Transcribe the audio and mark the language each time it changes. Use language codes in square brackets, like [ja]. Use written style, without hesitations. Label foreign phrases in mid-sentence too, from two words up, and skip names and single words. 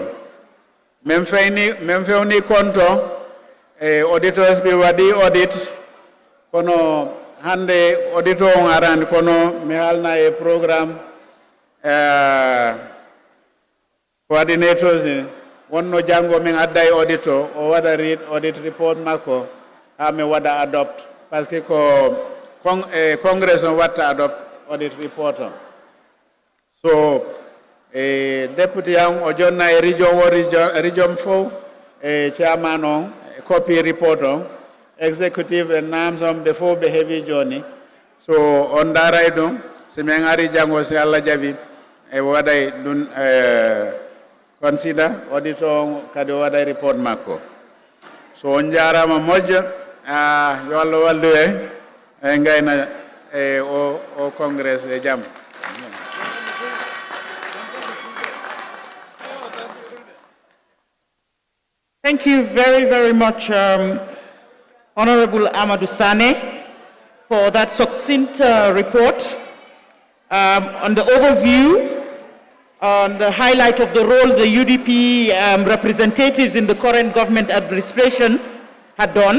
[ff] Min fewni compte e auditors ɓe waɗi audit kono hande auditor on arani kono mi haalna e [en] programme coordinators [ff] ni wonno janngo min adda e auditor o waɗa [en] read audit report [ff] makko ha mi waɗa adopt [fr] par ce que [ff] ko congress on watta [en] adopt audit report [ff] on. So deputy am o jonna e region fof e chairman on [en] copy report [ff] on [en] executive and names [ff] on ɓe fof ɓe heewi joni. So on daray ɗum si min ari janngo si Allah jaɓi e waɗay ɗum [en] consider auditor [ff] on kadi o waɗay report makko. So on jarama moƴƴo yo Allah wallu e gayna e o congress e jaam. [en] Thank you very, very much, Honorable Amadou Sane, for that succinct report on the overview, on the highlight of the role the UDP representatives in the current government administration had done.